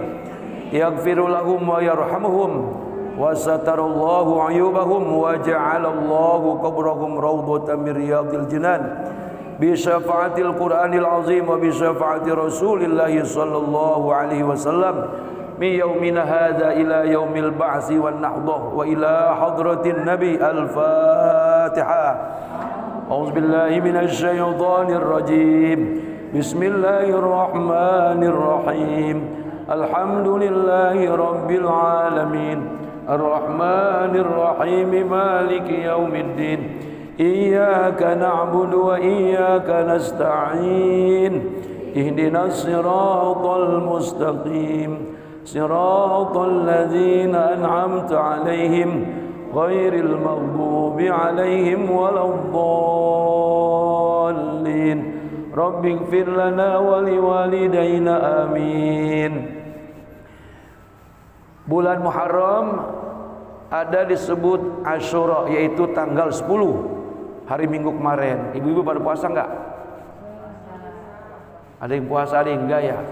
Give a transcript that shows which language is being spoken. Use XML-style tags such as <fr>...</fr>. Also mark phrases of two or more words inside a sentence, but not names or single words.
<ar>يغفر لهم ويرحمهم وستر الله عيوبهم وجعل الله قبرهم روضة من رياض الجنان بشفاعة القرآن العظيم وبشفاعة رسول الله صلى الله عليه وسلم من يومنا هذا إلى يوم البعث والنهضة وإلى حضرة النبي. Al-Fatihah. أعوذ بالله من الشيطان الرجيم. بسم الله الرحمن الرحيم الحمد لله رب العالمين. الرحمن الرحيم مالك يوم الدين. إياك نعبد وإياك نستعين. اهدنا الصراط المستقيم. صراط الذين أنعمت عليهم غير المغضوب عليهم ولا الضالين. رب اغفر لنا ولوالدينا. Amin.</ar> <id>Bulan Muharram ada disebut Asyura, yaitu tanggal 10 hari Minggu kemarin. Ibu-ibu pada puasa enggak? Ada yang puasa, ada yang enggak ya?</id>